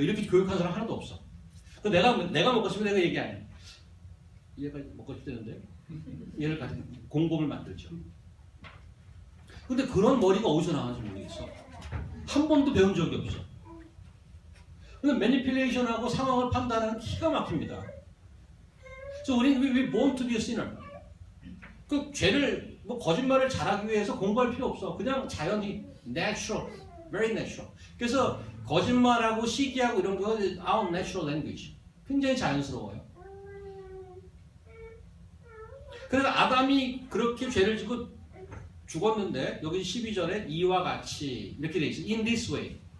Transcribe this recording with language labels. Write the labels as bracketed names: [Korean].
[Korean] 이렇게 교육한 사람 하나도 없어. 내가 먹고 싶으면 내가 얘기 안 해. 얘가 먹고 싶다는데 얘를 가지고 공범을 만들죠. 근데 그런 머리가 어디서 나왔는지 모르겠어. 한 번도 배운 적이 없어. 근데 매니플레이션하고 상황을 판단하는 기가 막힙니다. 그래서 우리는 [English] we born to be a sinner. [Korean] 그 죄를 거짓말을 잘하기 위해서 공부할 필요 없어. 그냥 자연히 [English] natural, very natural. [Korean] 그래서 거짓말하고 시기하고 이런 거 [English] our natural language. [Korean] 굉장히 자연스러워요. 그래서 아담이 그렇게 죄를 짓고 죽었는데 여기 12절에 이와 같이 이렇게 돼 있어요. [English] In this way.